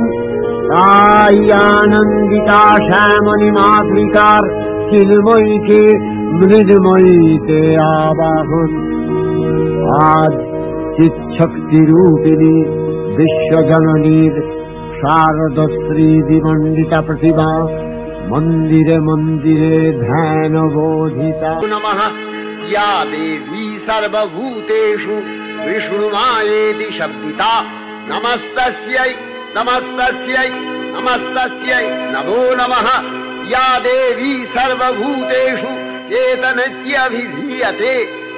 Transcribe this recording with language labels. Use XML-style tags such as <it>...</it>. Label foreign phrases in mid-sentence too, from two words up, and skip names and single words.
<bn>তাই আনন্দিতা শ্যামণী মাতৃকার চিন্ময়ীকে মৃন্ময়ীতে আবাহন। আজ চিৎশক্তি রূপিণী বিশ্বজননীর শারদশ্রী বিমণ্ডিতা প্রতিমা মন্দিরে মন্দিরে ধ্যান বোধিতা।</bn> <sa>নমঃ या देवी सर्वभूतेषु विष्णुमायेति शब्दिता। नमस्तस्यै नमस्तस्यै नमस्तस्यै नमो नमः। या देवी सर्वभूतेषु चेतनत्यभिधीयते।</sa>